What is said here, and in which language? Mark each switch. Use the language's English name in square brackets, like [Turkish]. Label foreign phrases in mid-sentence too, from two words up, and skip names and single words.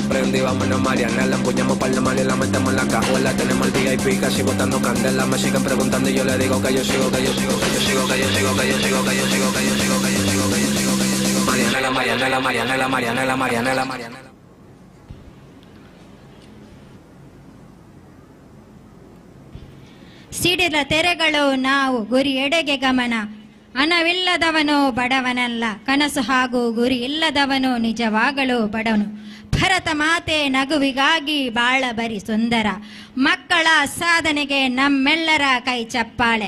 [Spanish] Prendí, vámonos Mariana, la empuñamos para el mal y la metemos en la cajuela. Tenemos el VIP casi botando candela, me siguen preguntando y yo le digo que yo sigo, que yo sigo, que yo sigo, que yo sigo, que yo sigo, que yo sigo, que yo sigo, que yo sigo, que yo sigo, que yo sigo. Marianela, Marianela, Marianela, Marianela, Marianela, Marianela. [Kannada] ಸಿಡಿಲ ತೆರೆಗಳು ನಾವು ಗುರಿ ಎಡೆಗೆ ಗಮನ. ಹಣವಿಲ್ಲದವನು ಬಡವನಲ್ಲ, ಕನಸು ಹಾಗೂ ಗುರಿ ಇಲ್ಲದವನು ನಿಜವಾಗಲೂ ಬಡವನು. ಭರತ ಮಾತೆ ನಗುವಿಗಾಗಿ ಬಾಳ ಬರಿ ಸುಂದರ, ಮಕ್ಕಳ ಸಾಧನೆಗೆ ನಮ್ಮೆಲ್ಲರ ಕೈ ಚಪ್ಪಾಳೆ.